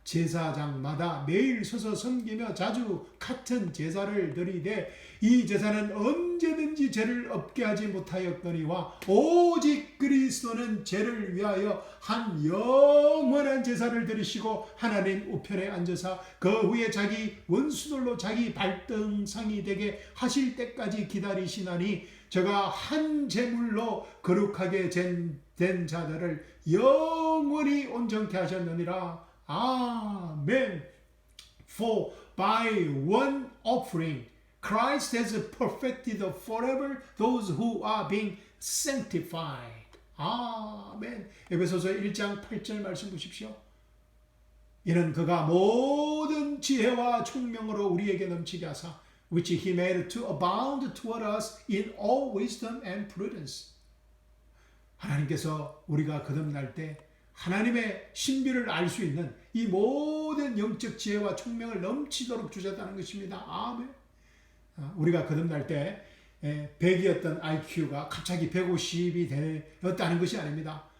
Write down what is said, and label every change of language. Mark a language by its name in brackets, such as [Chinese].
[Korean] 제사장마다 매일 서서 섬기며 자주 같은 제사를 드리되 이 제사는 언제든지 죄를 없게 하지 못하였거니와 오직 그리스도는 죄를 위하여 한 영원한 제사를 드리시고 하나님 우편에 앉으사 그 후에 자기 원수들로 자기 발등상이 되게 하실 때까지 기다리시나니 저가 한 제물로 거룩하게 된 자들을 영원히 온전케 하셨느니라. 아멘. [English] For by one offering Christ has perfected forever those who are being sanctified. 아멘. [Korean] 에베소서 1장 8절 말씀 보십시오. 이는 그가 모든 지혜와 총명으로 우리에게 넘치게 하사 [English] which he made to abound toward us in all wisdom and prudence. [Korean] 하나님께서 우리가 거듭날 때 하나님의 신비를 알 수 있는 이 모든 영적 지혜와 총명을 넘치도록 주셨다는 것입니다. 아멘. 우리가 거듭날 때 100이었던 IQ가 갑자기 150이 되었다는 것이 아닙니다.